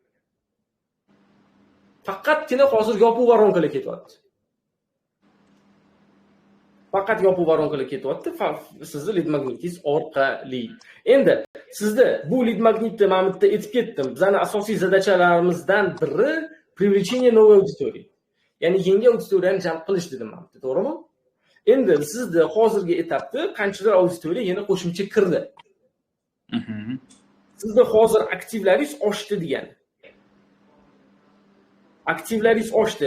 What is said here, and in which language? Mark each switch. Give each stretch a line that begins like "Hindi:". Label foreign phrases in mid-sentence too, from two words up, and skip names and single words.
Uzbek: Faqatgina hozir yopiq voronkalar ketyapti. Faqat yopiq voronkalar ketyapti, sizni
English: lead magnetingiz
Uzbek: orqali. Endi sizda bu lead magnitni mana bu yerda aytib ketdim. Bizning asosiy zadachalarimizdan biri
Russian: привлечение новой аудитории.
Uzbek: Ya'ni yangi auditoriyani jalb qilish dedim men, to'g'rimi? Endi sizda hozirgi etapda qanchadir auditoriya yana qo'shimcha kirdi. Sizda hozir aktivlaringiz oshdi degani. Aktivlaringiz oshdi.